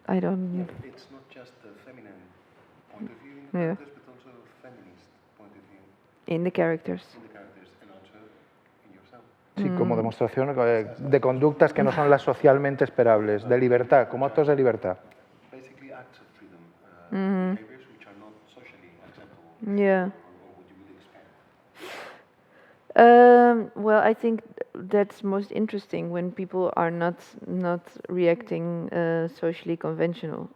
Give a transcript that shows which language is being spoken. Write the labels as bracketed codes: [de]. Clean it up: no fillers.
[en] It's not just a feminine point of view in the characters, but also a feminist point of view In the characters. in the characters and also in yourself. [es] Sí, como demostración de conductas que no son las socialmente esperables, de libertad, como actos de libertad. [en] Basically acts of freedom, behaviors which are not socially acceptable. Yeah. Or what you would expect. Well, I think that's most interesting when people are not reacting socially conventional.